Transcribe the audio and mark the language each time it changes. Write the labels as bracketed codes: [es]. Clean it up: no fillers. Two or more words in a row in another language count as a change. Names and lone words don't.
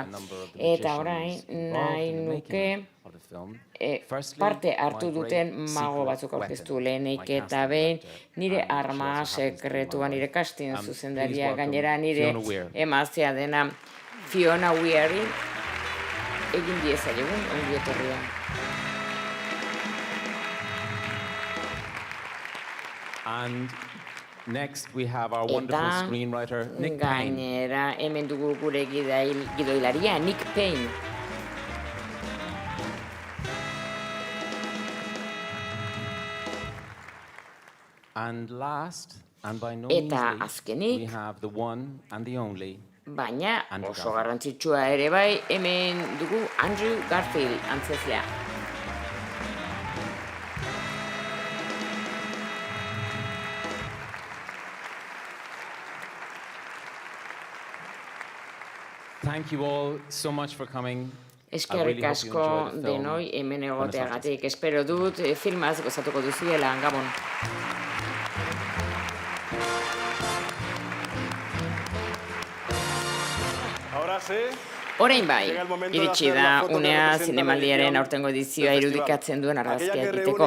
[eu] Eta orain nahi nuke parte hartu duten mago batzuk aurkeztu lehenik eta behin nire arma sekretua, nire casting zuzendaria, gainera nire emaztea dena Fiona Weary egin diezaiegun ongi etorria. [en] And next we have our wonderful screenwriter Nick Payne. [eu] Gainera hemen dugu gure gidoilaria Nick Payne. [en] And last, and by no [eu] Eta [en] means [eu] azkenik, [en] we have the one and the only [eu] baina oso garrantzitsua ere bai, hemen dugu Andrew Garfield antzezlea. [en] Thank you all so much for coming. [eu] Eskerrik asko denoi hemen egoteagatik. Espero dut filmaz gozatuko duzuela, Gabon. Orain bai, iritsi da unea zinemaldiaren aurtengo edizioa irudikatzen duen argazkia egiteko.